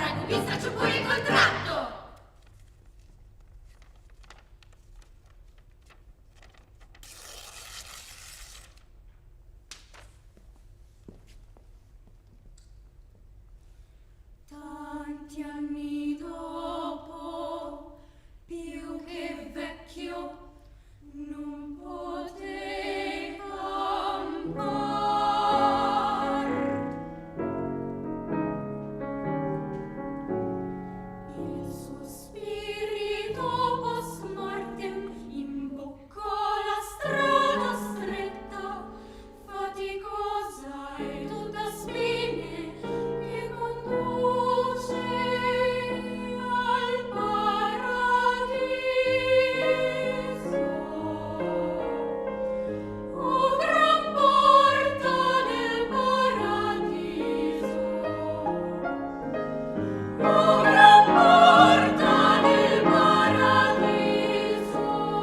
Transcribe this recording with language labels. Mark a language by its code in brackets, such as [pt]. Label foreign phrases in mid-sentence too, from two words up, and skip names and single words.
[it] vi straccio pure il contratto! Tanti anni dopo, più che vecchio, non potei campar. Il suo spirito [la] post mortem [it] imboccò la strada stretta, faticosa e tutta spine, che conduce al paradiso. O gran porta del paradiso, o gran porta del paradiso.